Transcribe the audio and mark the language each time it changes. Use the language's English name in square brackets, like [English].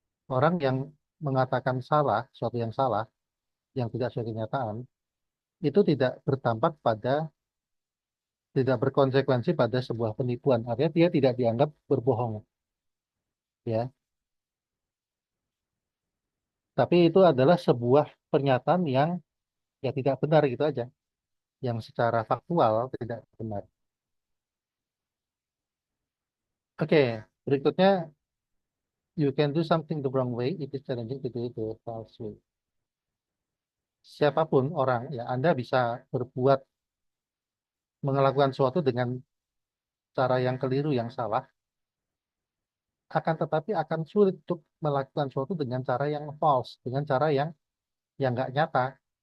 [Indonesian] Orang yang mengatakan salah, suatu yang salah, yang tidak sesuai kenyataan, itu tidak berdampak pada, tidak berkonsekuensi pada sebuah penipuan. Artinya dia tidak dianggap berbohong, ya. Tapi itu adalah sebuah pernyataan yang ya tidak benar gitu aja, yang secara faktual tidak benar. Oke, berikutnya you can do something the wrong way, it is challenging to do it the false way. Siapapun orang, ya Anda bisa berbuat melakukan sesuatu dengan cara yang keliru, yang salah, akan tetapi akan sulit untuk melakukan sesuatu dengan cara yang [English] false, [Indonesian] dengan cara yang nggak nyata.